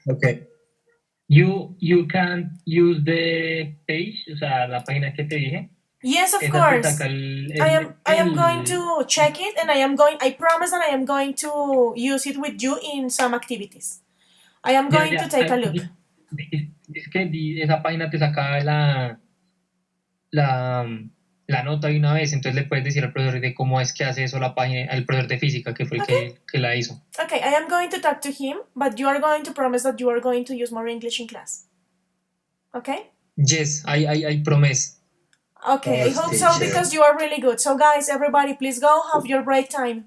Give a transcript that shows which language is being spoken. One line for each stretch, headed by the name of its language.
English: Okay. You can use the page,
Spanish: o sea, la página que te dije.
English: Yes, of
Spanish: Esa te
English: course.
Spanish: saca
English: I am going to check it and I promise that I am going to use it with you in some activities. I am going to take a look.
Spanish: Es que esa página te saca la nota de una vez, entonces le puedes decir al profesor de cómo es que hace eso la página, al profesor de física, que fue el que la hizo.
English: Okay, I am going to talk to him, but you are going to promise that you are going to use more English in class. Okay? Yes, I promise. Okay, I hope so because you are really good. So guys, everybody please go have your break time.